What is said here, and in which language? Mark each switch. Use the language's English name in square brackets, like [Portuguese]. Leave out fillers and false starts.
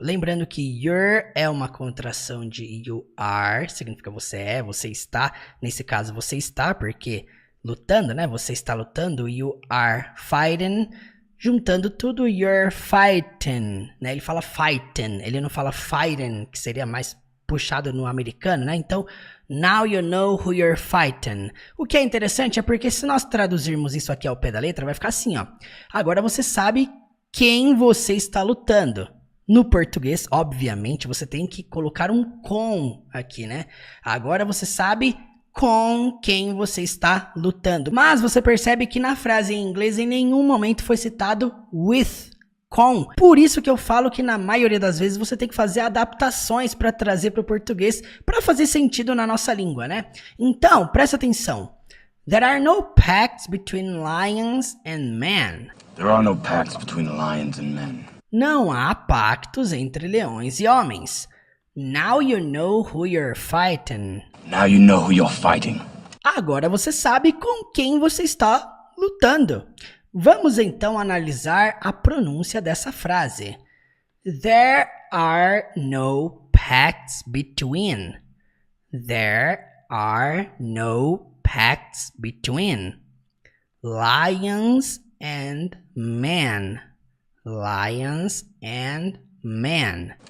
[Portuguese] Lembrando que you're é uma contração de you are, significa você é, você está. Nesse caso, você está, porque lutando, né? Você está lutando. [English] You are fighting. [Portuguese] Juntando tudo, [English] you're fighting, né? [Portuguese] Ele fala fighting, ele não fala fighting, que seria mais puxado no americano, né? [English] Então, now you know who you're fighting. [Portuguese] O que é interessante é porque se nós traduzirmos isso aqui ao pé da letra, vai ficar assim, ó. Agora você sabe quem você está lutando. No português, obviamente, você tem que colocar um com aqui, né? Agora você sabe com quem você está lutando. Mas você percebe que na frase em inglês em nenhum momento foi citado with, com. Por isso que eu falo que na maioria das vezes você tem que fazer adaptações para trazer para o português, para fazer sentido na nossa língua, né? Então, presta atenção. [English] There are no pacts between lions and men. There are no pacts between lions and men. [Portuguese] Não há pactos entre leões e homens. [English] Now you know who you're fighting. Now you know who you're fighting. [Portuguese] Agora você sabe com quem você está lutando. Vamos então analisar a pronúncia dessa frase. [English] There are no pacts between. There are no pacts between lions and men. Lions and men.